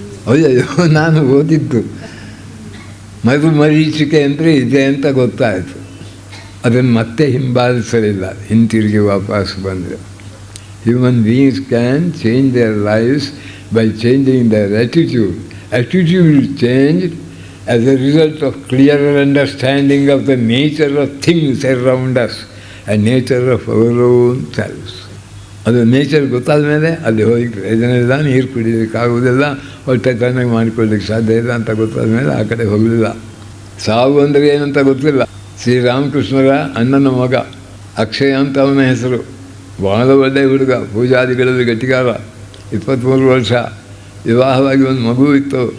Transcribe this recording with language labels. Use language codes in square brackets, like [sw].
[kn] ಅಯ್ಯೋ, ನಾನು ಓದಿದ್ದು ಮರೀಚಿಕೆ ಅಂದರೆ ಇದೆ ಅಂತ ಗೊತ್ತಾಯಿತು. ಅದನ್ನು ಮತ್ತೆ ಹಿಂಬಾಲಿಸಲಿಲ್ಲ, ಹಿಂತಿರುಗಿ ವಾಪಸ್ ಬಂದರು. [en] Human beings can change their lives by changing their attitude. Attitude will change as a result of clearer understanding of the nature of things around us and nature of our own selves. [kn] ಅದು nature ಗೊತ್ತಾದ ಮೇಲೆ ಅಲ್ಲಿ ಹೋಗಿ ಪ್ರಯೋಜನವಿಲ್ಲ, ನೀರು ಕುಡಿಯೋದಕ್ಕಾಗೋದಿಲ್ಲ, ಹೊಟ್ಟೆ ಚೆನ್ನಾಗಿ ಮಾಡಿಕೊಳ್ಳಿಕ್ಕೆ ಸಾಧ್ಯ ಇಲ್ಲ ಅಂತ ಗೊತ್ತಾದ ಮೇಲೆ ಆ ಕಡೆ ಹೋಗಲಿಲ್ಲ. ಸಾವು ಅಂದರೆ ಏನಂತ ಗೊತ್ತಿಲ್ಲ. ಶ್ರೀರಾಮಕೃಷ್ಣರ ಅಣ್ಣನ ಮಗ ಅಕ್ಷಯ ಅಂತ ಅವನ ಹೆಸರು. ಬಹಳ ಒಳ್ಳೆಯ ಹುಡುಗ, ಪೂಜಾದಿಗಳಲ್ಲಿ ಗಟ್ಟಿಗಾರ. 23 ವರ್ಷ, ವಿವಾಹವಾಗಿ ಒಂದು ಮಗು ಇತ್ತು.